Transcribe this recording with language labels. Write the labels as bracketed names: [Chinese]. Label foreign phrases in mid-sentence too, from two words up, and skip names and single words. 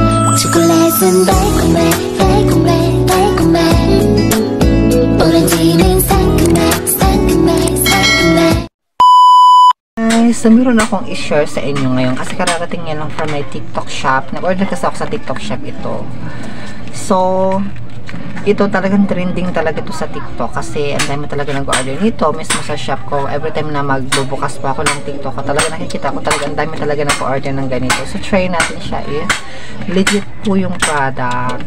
[Korean] 초콜릿은 달콤해 달콤해 달콤해 오렌지는 상큼해 상큼해 상큼해. [Filipino] Guys, so meron akong i-share sa inyo ngayon kasi kararating yan lang [English] from my TikTok shop. [Filipino] Nag-order kasi ako sa TikTok shop ito. So, ito talagang trending talaga ito sa TikTok kasi ang dami talaga nag-order nito mismo sa shop ko. [English] Every time [Filipino] na magbubukas pa ako ng TikTok ko, talaga nakikita ko talaga ang dami talaga nag-order ng ganito. So, try natin siya. Legit po yung product.